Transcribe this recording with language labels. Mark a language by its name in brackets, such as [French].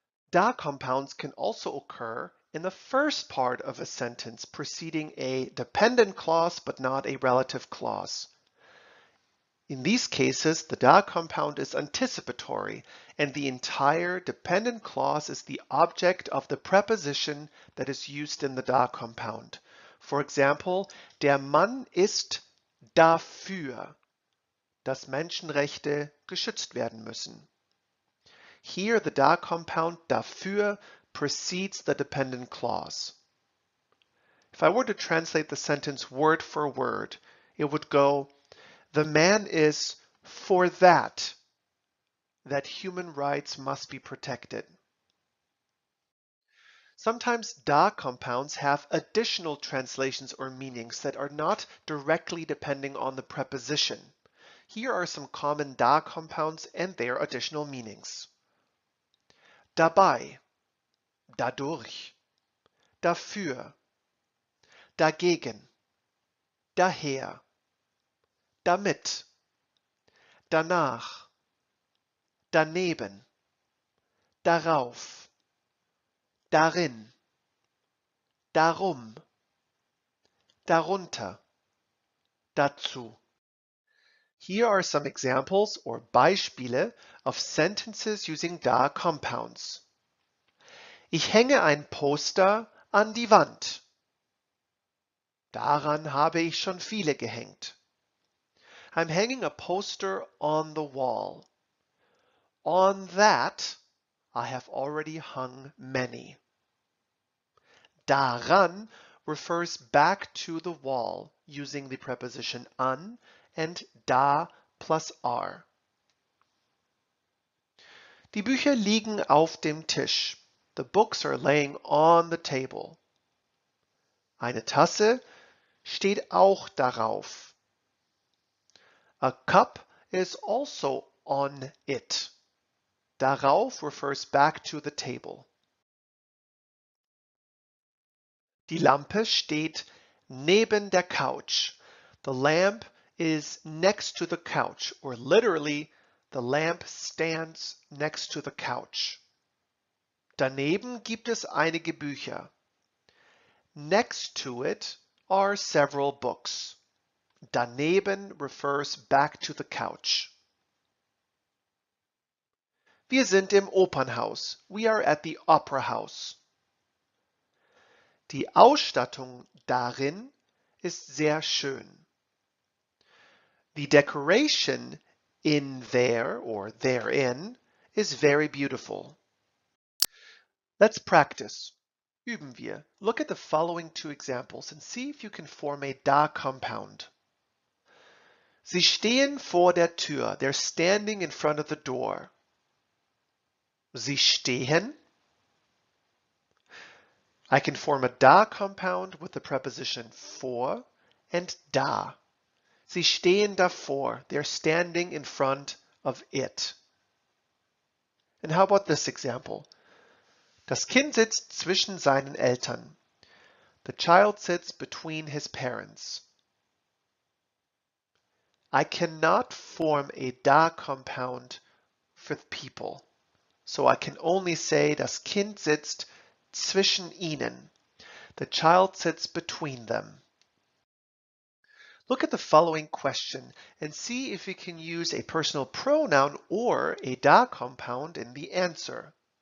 [English] Da compounds can also occur in the first part of a sentence preceding a dependent clause but not a relative clause. In these cases, the da compound is anticipatory, and the entire dependent clause is the object of the preposition that is used in the da compound. For example, [German] der Mann ist dafür, dass Menschenrechte geschützt werden müssen. [English] Here, the da compound dafür precedes the dependent clause. If I were to translate the sentence word for word, it would go, the man is for that human rights must be protected. Sometimes da compounds have additional translations or meanings that are not directly depending on the preposition. Here are some common da compounds and their additional meanings. [German] Dabei, dadurch, dafür, dagegen, daher, damit, danach, daneben, darauf, darin, darum, darunter, dazu. [English] Here are some examples or Beispiele of sentences using da compounds. [German] Ich hänge ein Poster an die Wand. Daran habe ich schon viele gehängt. [English] I'm hanging a poster on the wall. On that, I have already hung many. Daran refers back to the wall using the preposition an and da plus r. [German] Die Bücher liegen auf dem Tisch. [English] The books are laying on the table. [German] Eine Tasse steht auch darauf. [English] A cup is also on it. Darauf refers back to the table. [German] Die Lampe steht neben der Couch. [English] The lamp is next to the couch, or literally, the lamp stands next to the couch. [German] Daneben gibt es einige Bücher. [English] Next to it are several books. Daneben refers back to the couch. [German] Wir sind im Opernhaus. [English] We are at the opera house. [German] Die Ausstattung darin ist sehr schön. [English] The decoration in there or therein is very beautiful. Let's practice. [German] Üben wir. [English] Look at the following two examples and see if you can form a da compound. [German] Sie stehen vor der Tür. [English] They're standing in front of the door. [German] Sie stehen. [English] I can form a da compound with the preposition vor and da. [German] Sie stehen davor. [English] They're standing in front of it. And how about this example? [German] Das Kind sitzt zwischen seinen Eltern. [English] The child sits between his parents. I cannot form a da compound for people. So I can only say, [German] das Kind sitzt zwischen ihnen. [English] The child sits between them. Look at the following question and see if you can use a personal pronoun or a da compound in the answer.